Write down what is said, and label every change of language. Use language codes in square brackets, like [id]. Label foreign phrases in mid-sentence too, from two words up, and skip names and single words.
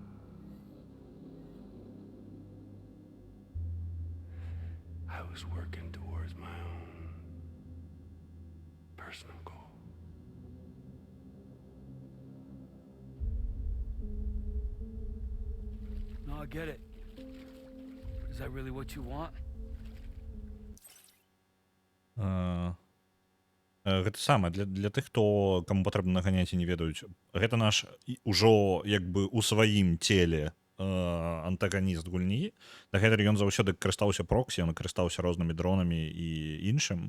[en] I was working towards my own personal goal. No, I get it. Is that really what you want? [be] Гэта сама для тых, хто каму патрэбна наганяць і не ведаюць. Гэта наш ужо як бы у сваім целе антаганіст гульні. Дагэтуль ён заўсёды карыстаўся проксі, ён карыстаўся рознымі дронамі і іншым.